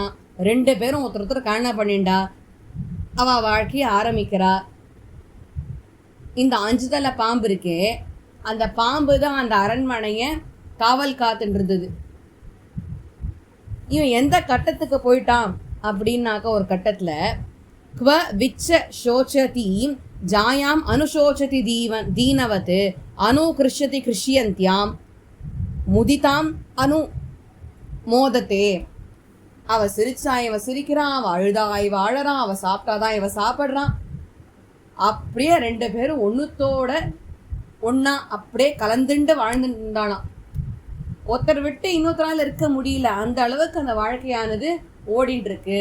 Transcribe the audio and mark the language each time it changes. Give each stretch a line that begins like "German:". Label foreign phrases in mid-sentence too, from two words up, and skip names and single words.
Tamil: 2 பேரும் ஒருத்தர் கல்யாணம் பண்ணிண்டா. அவள் வாழ்க்கையை ஆரம்பிக்கிறா. இந்த 5 தலை பாம்பு இருக்கே, அந்த பாம்பு தான் அந்த அரண்மனையை காவல் காத்துட்டு இருந்தது. இவன் எந்த கட்டத்துக்கு போயிட்டான் அப்படின்னாக்க, ஒரு கட்டத்தில்
Sanskrit: क्व विच्च शोचति जायाम अनुशोचति दीनवत् अनुकृष्यति कृष्यन्त्याम मुदिताम अनु மோதத்தே.
Tamil: அவள் சிரிச்சா இவன் சிரிக்கிறான், அவள் அழுதா இவன் அழறான், அவள் சாப்பிட்டாதான் இவன் சாப்பிட்றான். அப்படியே 2 பேரும் ஒன்றுத்தோட ஒன்றா அப்படியே கலந்துண்டு வாழ்ந்துட்டானாம். ஒருத்தர் விட்டு இன்னொருத்தரால் இருக்க முடியல, அந்த அளவுக்கு அந்த வாழ்க்கையானது ஓடின்னு இருக்கு.